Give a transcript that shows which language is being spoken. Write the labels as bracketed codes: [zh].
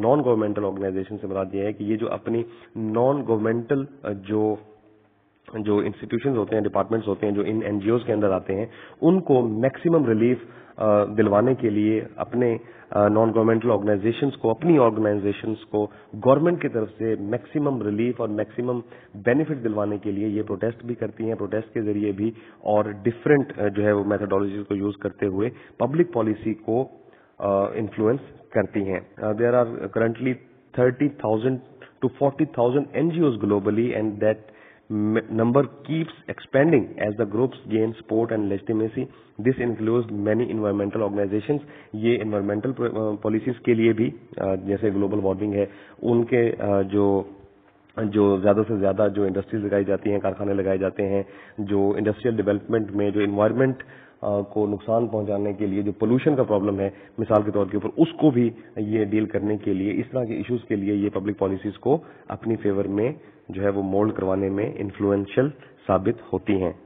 [ur] Naan governmental organization سے مراد یہ ہے کہ یہ جو اپنی نان گورنمنٹل جو انسٹیٹیوشنز ہوتے ہیں, ڈپارٹمنٹس ہوتے ہیں جو ان این جی اوز کے اندر آتے ہیں, ان کو میکسیمم ریلیف دلوانے کے لیے اپنے نان گورنمنٹل آرگنائزیشنز کو, اپنی آرگنائزیشنز کو گورنمنٹ کی طرف سے میکسیمم ریلیف اور میکسیمم بینیفٹ دلوانے کے لیے یہ پروٹیسٹ بھی کرتی ہیں, پروٹیسٹ کے ذریعے بھی اور ڈفرینٹ جو ہے وہ میتھڈالوجیز کو یوز کرتے ہوئے پبلک پالیسی کو انفلوئنس کرتی ہیں. [en] There are currently 30,000 to 40,000 NGOs globally, and that number keeps expanding as the groups gain support and legitimacy. This includes many environmental organizations. [ur] یہ environmental policies کے لیے بھی جیسے گلوبل وارمنگ ہے ان کے جو زیادہ سے زیادہ جو انڈسٹریز لگائی جاتی ہیں, کارخانے لگائے جاتے ہیں, جو انڈسٹریل ڈیولپمنٹ میں جو انوائرمنٹ کو نقصان پہنچانے کے لیے جو پولوشن کا پرابلم ہے مثال کے طور کے اوپر, اس کو بھی یہ ڈیل کرنے کے لیے, اس طرح کے ایشوز کے لیے یہ پبلک پالیسیز کو اپنی فیور میں جو ہے وہ مولڈ کروانے میں انفلوئنشل ثابت ہوتی ہیں.